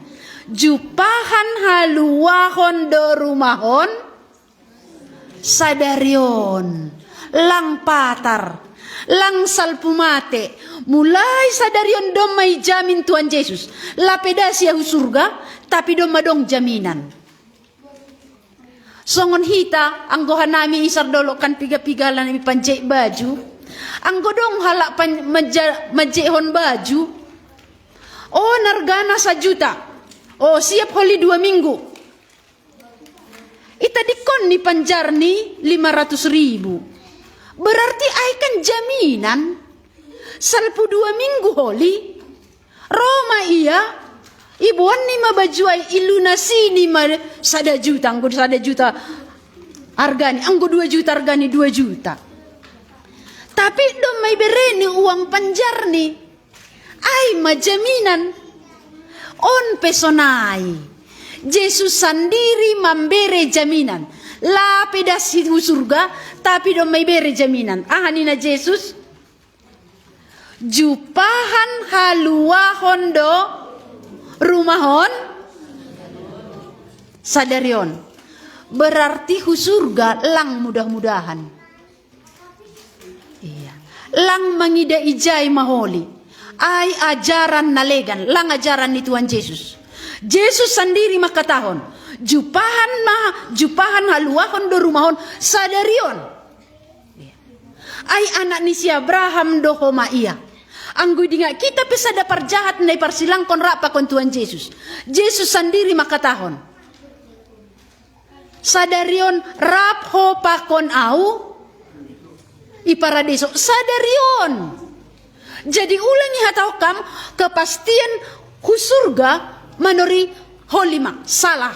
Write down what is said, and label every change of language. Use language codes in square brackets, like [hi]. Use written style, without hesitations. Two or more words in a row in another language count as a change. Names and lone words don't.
[bts] Jupahan haluahon do rumahon sadarion. Lang patar. Lang salpumate. Mulai sadarion domai jamin Tuhan Yesus. Lapedasi yahu surga. Tapi domadong jaminan. Songon hita, anggohan nami isar dolo kan piga-pigalan nami panjek baju. Anggo dong halak majehon baju. Oh nargana 1 juta. Oh siap holi 2 minggu. Ita dikon ni panjar ni 500.000. Berarti ay kan jaminan. Salpu 2 minggu holi. Roma iya. Ibuan ni mabajuai ilunasi ni sada juta, anggo 1 juta hargani, anggo 2 juta hargani 2 juta. Tapi dom may bereni uang panjar ni, ay majaminan on pesonai. [id] Yesus sendiri memberi jaminan. [bts] Lapidas hidup surga, tapi dom may [id] beri jaminan. [bts] Ahanina Yesus, jupahan haluahon do rumahon sadarion. Berarti surga lang mudah-mudahan. Iya. Lang mangida ijay maholi. Ay ajaran nalegan. Lang ajaran ni Tuhan Yesus. Yesus sendiri makatahon. Jupahan haluahon do rumahon sadarion. Iya. Ay anak ni si Abraham dohoma iya. Anggo dinga kita bisa dapar jahat na iparsilang kon rapa kon Tuhan Yesus. Yesus sendiri makatahon. Sadarion rap ho pakon au iparadiso. Sadarion. Jadi ulangi hatau kam kepastian husurga manori holima salah.